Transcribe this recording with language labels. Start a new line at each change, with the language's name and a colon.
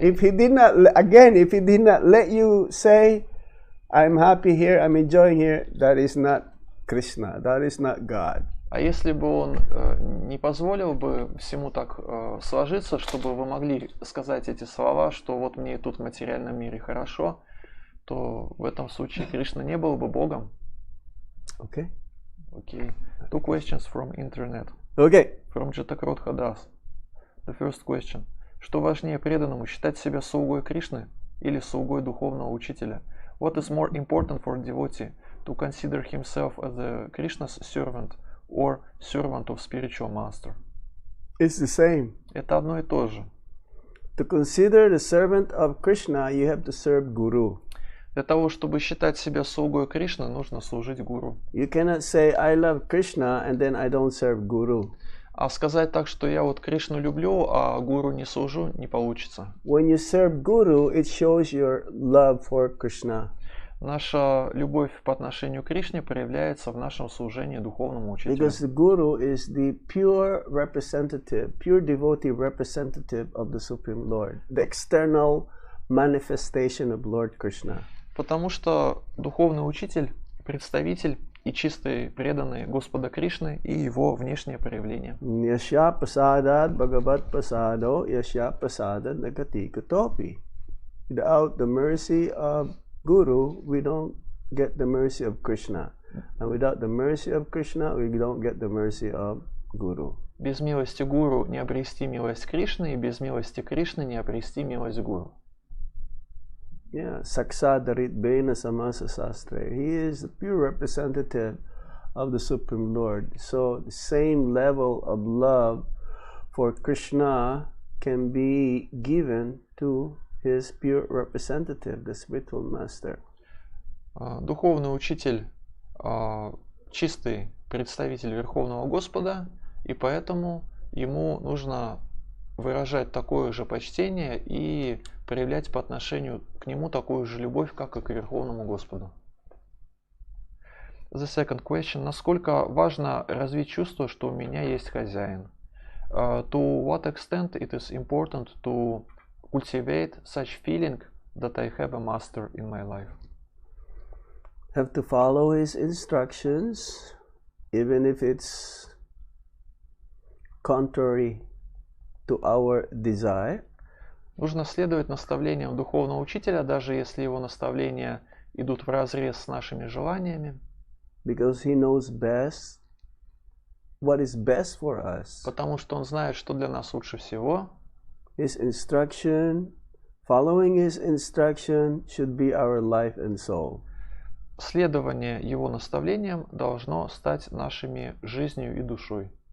English: If he did not let you say, I'm happy here, I'm enjoying here, that is not Krishna, that is not God.
Russian: А если бы он не позволил бы всему так сложиться, чтобы вы могли сказать эти слова, что вот мне и тут в материальном мире хорошо, то в этом случае Кришна не был бы Богом.
English: Okay. Okay. Two questions from internet. Okay. From Jatakrotha Das. The first question.
Russian: Что важнее преданному, считать себя слугой Кришны или слугой духовного учителя?
English: What is more important for a devotee, to consider himself as a Krishna's servant or servant of spiritual master? It's the same.
Russian: Это одно и то же.
English: To consider the servant of Krishna, you have to serve Guru.
Russian: Для того, чтобы считать себя слугой Кришны, нужно служить гуру.
English: You cannot say, I love Krishna, and then I don't serve Guru.
Russian: А сказать так, что я вот Кришну люблю, а гуру не служу, не получится.
English: When you serve Guru, it shows your love for Krishna.
Russian: Наша любовь по отношению к Кришне проявляется в нашем служении духовному учителю.
English: Because the Guru is the pure representative, pure devotee representative of the Supreme Lord, the external manifestation of Lord Krishna.
Russian: Потому что духовный учитель, представитель и чистый преданный Господа Кришны и его внешнее проявление.
Sanskrit: Yasya prasadad bhagavat prasado yasya prasadad nagati katopi.
English: Without the mercy of Guru, we don't get the mercy of Krishna. And without the mercy of Krishna, we don't get the mercy of Guru.
Russian: Без милости гуру не обрести милость Кришны, и без милости Кришны не обрести милость гуру.
Sanskrit: Yeah, Saksadarit Bena Samasa Sastre.
English: He is the pure representative of the Supreme Lord. So the same level of love for Krishna can be given to his pure representative, the spiritual master.
Russian: Духовный учитель чистый представитель Верховного Господа, и поэтому ему нужно выражать такое же почтение и проявлять по отношению к нему такую же любовь, как и к Верховному Господу.
English: The second question.
Russian: Насколько важно развить чувство, что у меня есть хозяин?
English: To what extent it is important to cultivate such feeling that I have a master in my life? Have to follow his instructions, even if it's contrary to our desire.
Russian: Нужно следовать наставлениям духовного учителя, даже если его наставления идут вразрез с нашими желаниями.
English: Because he knows best what is best for us.
Russian: Потому что он знает, что для нас лучше всего.
English: His instruction, following his instruction should be our life and soul.
Russian: Следование его наставлениям должно стать нашими жизнью и душой.